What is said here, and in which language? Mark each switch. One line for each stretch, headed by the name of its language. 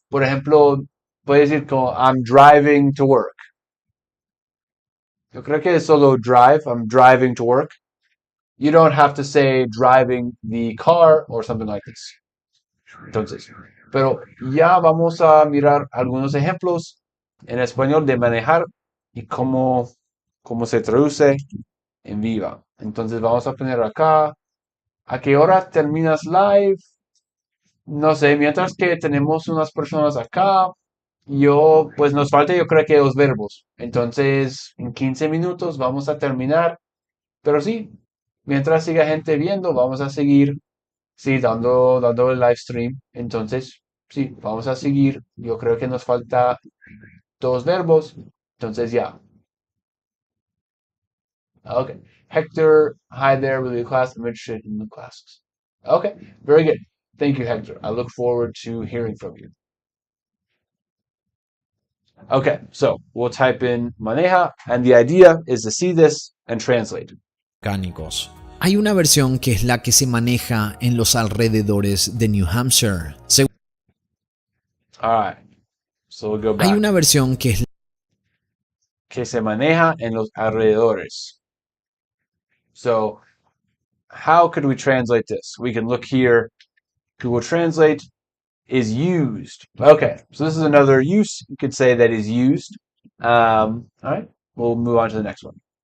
Spanish: Por ejemplo, puede decir como
English: I'm driving to work.
Spanish: Yo creo que es solo drive.
English: I'm driving to work. You don't have to say driving the car or something like this.
Spanish: Entonces, pero ya vamos a mirar algunos ejemplos en español de manejar y cómo se traduce en viva. Entonces vamos a poner acá, ¿a qué hora terminas live? No sé, mientras que tenemos unas personas acá, pues nos falta yo creo que 2 verbos. Entonces, en 15 minutos vamos a terminar. Pero sí, mientras siga gente viendo, vamos a seguir, sí, dando el live stream. Entonces, sí, vamos a seguir. Yo creo que nos falta 2 verbos. Entonces, ya. Okay.
English: Hector, hi there with the class. I'm interested in the classes. Okay, very good. Thank you, Hector. I look forward to hearing from you. Okay, so we'll type in maneja, and the idea is to see this and translate.
Spanish: Mecánicos. Hay una versión que es la que se maneja en los alrededores de New Hampshire.
English: All right, so we'll go back.
Spanish: Hay una versión que es que se maneja en los alrededores.
English: So, how could we translate this? We can look here Google Translate is used. Okay, so this is another use. You could say that is used. All right, we'll move on to the next one.